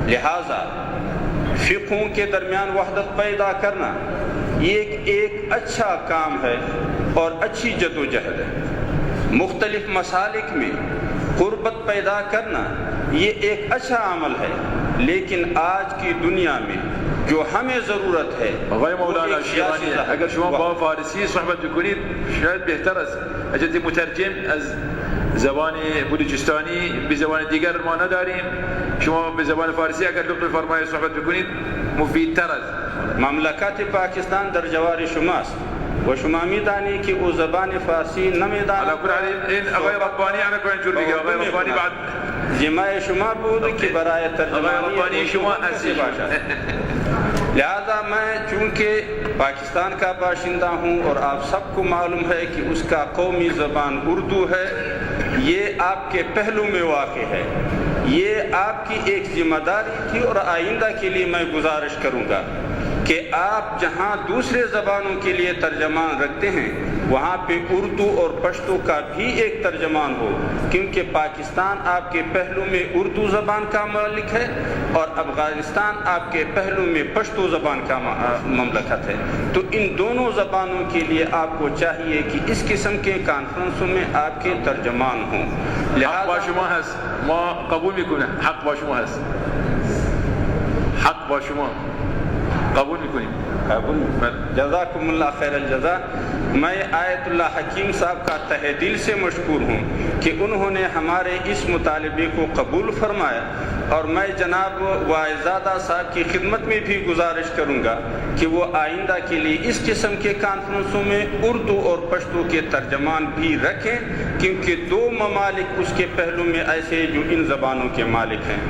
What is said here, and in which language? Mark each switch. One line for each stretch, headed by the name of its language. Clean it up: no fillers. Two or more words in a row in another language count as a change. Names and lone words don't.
Urdu: لہٰذا فقہوں کے درمیان وحدت پیدا کرنا یہ ایک اچھا کام ہے اور اچھی جدوجہد ہے۔ مختلف مسالک میں قربت پیدا کرنا یہ ایک اچھا عمل ہے، لیکن آج کی دنیا میں جو ہمیں ضرورت ہے
Persian: آقای مولانا شیرانی، اگر شما با فارسی صحبت بکنید شاید بهتر است. اجازه مترجم از زبان بلوچستانی به زبان دیگر ما نداریم، شما به زبان فارسی اگر لطف فرمایید صحبت بکنید مفیدتر است. مملکت پاکستان در جوار شماست و شما میدانی که او زبان فارسی نمیداند. علی کل حال این آقای ربانی انا کوین جور دیگه آقای ربانی بعد جماع شما بود که برای ترجمانی آقای ربانی شما هستی.
Urdu: لہذا میں چونکہ پاکستان کا باشندہ ہوں اور آپ سب کو معلوم ہے کہ اس کا قومی زبان اردو ہے، یہ آپ کے پہلو میں واقع ہے، یہ آپ کی ایک ذمہ داری تھی، اور آئندہ کے لیے میں گزارش کروں گا کہ آپ جہاں دوسرے زبانوں کے لیے ترجمان رکھتے ہیں وہاں پہ اردو اور پشتو کا بھی ایک ترجمان ہو، کیونکہ پاکستان آپ کے پہلو میں اردو زبان کا مالک ہے اور افغانستان آپ کے پہلو میں پشتو زبان کا مملکت ہے۔ تو ان دونوں زبانوں کے لیے آپ کو چاہیے کہ اس قسم کے کانفرنسوں میں آپ کے ترجمان ہوں۔
Persian: حق با شما هست، ما قبول میکنیم، حق با شما هست، حق با شما قبول میکنیم.
Arabic: جزاکم اللہ خیر الجزا۔
Urdu: میں آیت اللہ حکیم صاحب کا تہ دل سے مشکور ہوں کہ انہوں نے ہمارے اس مطالبے کو قبول فرمایا، اور میں جناب واعظادہ صاحب کی خدمت میں بھی گزارش کروں گا کہ وہ آئندہ کے لیے اس قسم کے کانفرنسوں میں اردو اور پشتو کے ترجمان بھی رکھیں، کیونکہ دو ممالک اس کے پہلو میں ایسے جو ان زبانوں کے مالک ہیں۔